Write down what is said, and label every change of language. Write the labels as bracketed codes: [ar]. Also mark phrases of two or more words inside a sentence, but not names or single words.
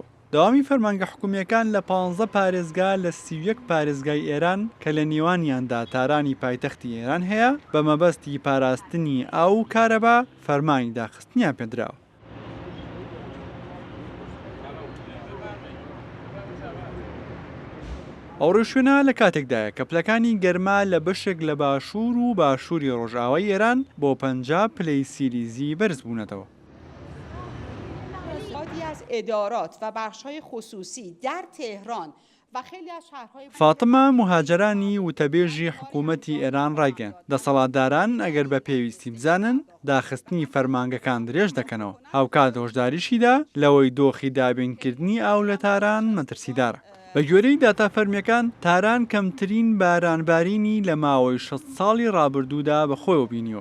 [ckb] داوامی فەرمانگە حکوومیەکان لە 15 پارێزگا لە 31 پارێزگای ئێران کە لە نێوانیاندا تارانی پایتەختی ئێران هەیە بە مەبەستی پاراستنی ئاو و کارەبا فەرمانی داخستنیان پێدراوە. ئەو ڕێشوێنە لە کاتێکدایە کە پلەکانی گەرما لە بەشێک لە باشوور و باشووری ڕۆژئاوای ئێران بۆ 50 پلەی سیلیزی بەرز بوونەتەوە. [fa] از ادارات و بخش‌های خصوصی در تهران و خیلی از شهرهای [ckb] فاتمە مهاجرانی وتەبێژی حکوومەتی ئێران ڕایگەن دەسەڵاتداران ئەگەر بە پێویستی بزانن داخستنی فەرمانگەکان درێژ دەکەنەوە. هاوکات هۆشداریشیدا لەوەی دۆخی دابینکردنی ئاو لە تاران مەترسیدارە. بە گوێرەی داتا فەرمیەکان تاران کەمترین بارانبارینی لە ماوەی 6 ساڵی ڕابردوودا بەخۆیەوە بینیوە.